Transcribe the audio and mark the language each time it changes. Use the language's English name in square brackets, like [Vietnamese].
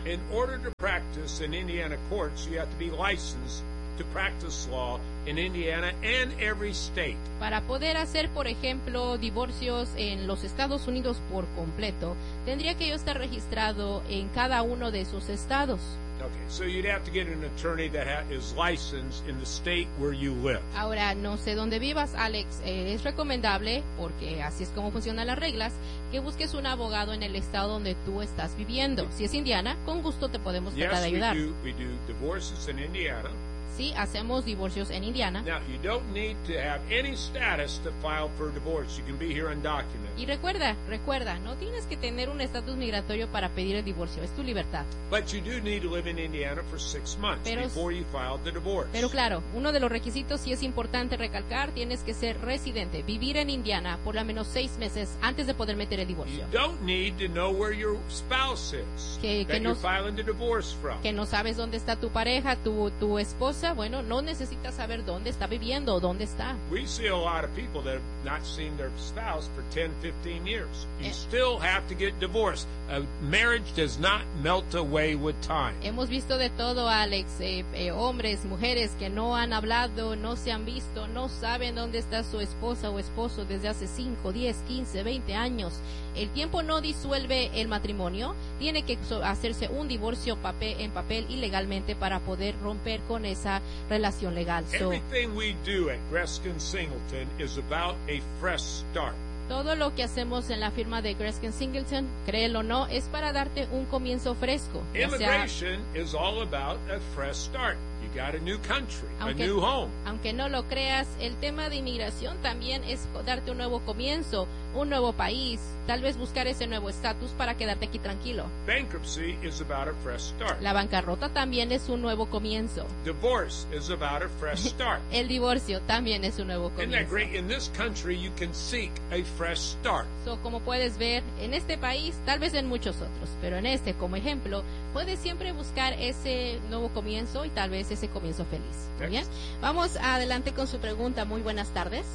[English] In order to practice in Indiana courts, you have to be licensed to practice law in Indiana and every state. [Spanish] Para poder hacer, por ejemplo, divorcios en los Estados Unidos por completo, tendría que yo estar registrado en cada uno de esos estados. [English] Okay, so you'd have to get an attorney that is licensed in the state where you live. [Spanish] Ahora, no sé dónde vivas, Alex. Es recomendable, porque así es como funcionan las reglas, que busques un abogado en el estado donde tú estás viviendo. Si es Indiana, con gusto te podemos tratar de ayudar. [English] Yes, we do divorces in Indiana. [Spanish] Sí, hacemos divorcios en Indiana. [English] Now, you don't need to have any status to file for a divorce. You can be here undocumented. [Spanish] Y recuerda, no tienes que tener un estatus migratorio para pedir el divorcio. Es tu libertad. [English] But you do need to live in Indiana for 6 months before you file the divorce. [Spanish] Pero claro, uno de los requisitos sí es importante recalcar, tienes que ser residente, vivir en Indiana por lo menos 6 meses antes de poder meter el divorcio. [English] You don't need to know where your spouse is you're filing the divorce from. [Spanish] Que no sabes dónde está tu pareja, tu esposa. Bueno, no necesitas saber dónde está viviendo o dónde está. [English] We see a lot of people that have not seen their spouse for 10-15 years. You still have to get divorced. A marriage does not melt away with time. [Spanish] Hemos visto de todo, Alex, hombres, mujeres que no han hablado, no se han visto, no saben dónde está su esposa o esposo desde hace 5, 10, 15, 20 años. El tiempo no disuelve el matrimonio. Tiene que hacerse un divorcio en papel y legalmente para poder romper con esa relación legal. [English] Everything we do at Greskin Singleton is about a fresh start. [Spanish] Todo lo que hacemos en la firma de Greskin Singleton, créelo o no, es para darte un comienzo fresco. [English] Immigration is all about a fresh start. You got a new country, a new home. [Spanish] Aunque no lo creas, el tema de inmigración también es darte un nuevo comienzo, un nuevo país, tal vez buscar ese nuevo estatus para quedarte aquí tranquilo. [English] Bankruptcy is about a fresh start. [Spanish] La bancarrota también es un nuevo comienzo. [English] Divorce is about a fresh start. [Spanish] El divorcio también es un nuevo comienzo. [English] Isn't that great? In this country, you can seek a fresh start. [Spanish] So, como puedes ver, en este país, tal vez en muchos otros, pero en este como ejemplo, puedes siempre buscar ese nuevo comienzo y tal vez ese comienzo feliz. Muy bien. Vamos adelante con su pregunta. Muy buenas tardes.